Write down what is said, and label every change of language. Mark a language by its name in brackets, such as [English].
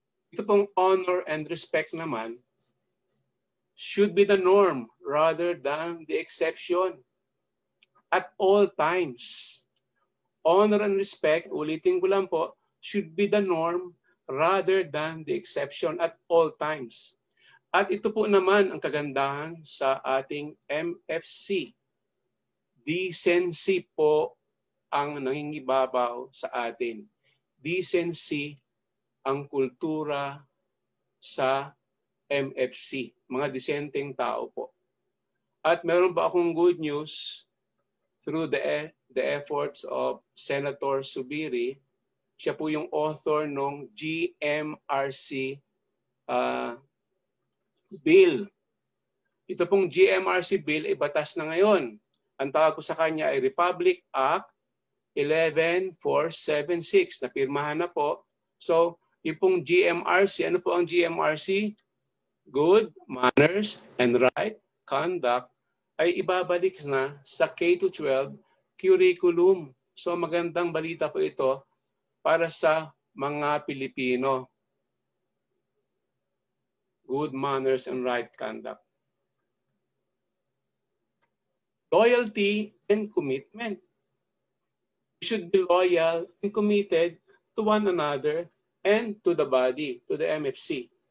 [Filipino] Ito pong [English] honor and respect [Filipino] naman [English] should be the norm rather than the exception at all times. Honor and respect, [Filipino] ulitin ko lang po, [English] should be the norm rather than the exception at all times. [Filipino] At ito po naman ang kagandahan sa ating MFC. Decency po ang nangingibabaw sa atin. Decency ang kultura sa MFC. Mga disenteng tao po. [English] At meron ba akong good news through the efforts of Senator Subiri? [Filipino] Siya po yung author ng GMRC bill. Ito pong GMRC bill ay batas na ngayon. Ang tawag ko sa kanya ay Republic Act 11476 na pirmahan na po. So, yung pong GMRC, ano po ang GMRC? [English] Good manners and right conduct [Filipino] ay ibabalik na sa K-12 curriculum. So, magandang balita po ito para sa mga Pilipino. [English] Good manners and right conduct. Loyalty and commitment. We should be loyal and committed to one another and to the body, to the MFC.